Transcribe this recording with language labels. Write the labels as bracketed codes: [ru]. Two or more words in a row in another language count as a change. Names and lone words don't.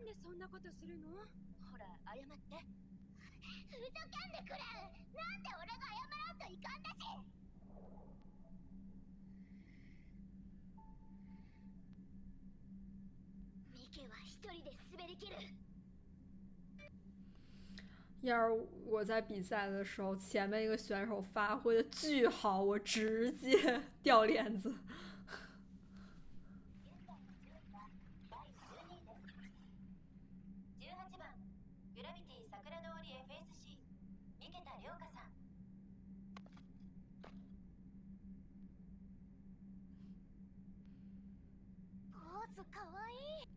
[ja] なんでそんなことするの？ほら謝って。ふざけんでくれ。なんで俺が謝らんといかんだし。ミケは一人で滑り切る。 [zh] 要是我在比赛的时候，前面一个选手发挥的巨好，我直接掉链子。 [ja] 18 番グラビティ桜通り FSC 三桁涼香さん。ポーズかわいい。